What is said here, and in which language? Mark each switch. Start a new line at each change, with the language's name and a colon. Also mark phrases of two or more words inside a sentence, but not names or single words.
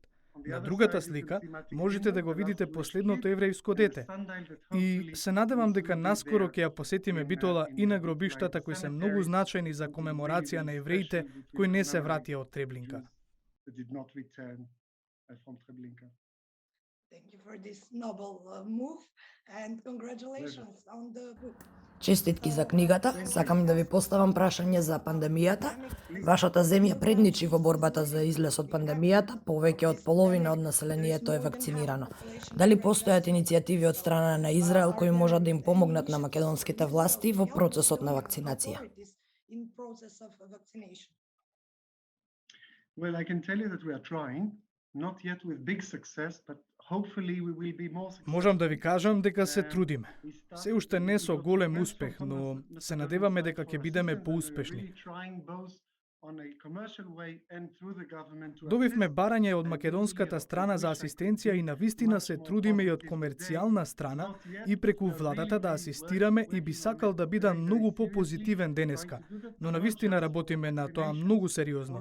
Macedonian: На другата слика можете да го видите последното еврејско дете. И се надевам дека наскоро ќе ја посетиме Битола и на гробиштата кои се многу значајни за комеморација на евреите кои не се вратија од Требленка.
English: Thank you for this noble move and congratulations on the book.
Macedonian: Честитки за книгата, сакам да ви поставам прашање за пандемијата. Вашата земја предничи во борбата за излез од пандемијата, повеќе од половина од населението е вакцинирано. Дали постојат иницијативи од страна на Израел кои можат да им помогнат на македонските власти во процесот на вакцинација?
English: In process of vaccination. Well, I can tell you that we are trying, not yet with big success, but hopefully we will be more successful.
Macedonian: Можам да ви кажам дека се трудиме. Се уште не со голем успех, но се надеваме дека ќе бидеме поуспешни. Добивме барање од македонската страна за асистенција и навистина се трудиме и од комерцијална страна и преку владата да асистираме и би сакал да бидам многу попозитивен денеска, но навистина работиме на тоа многу сериозно.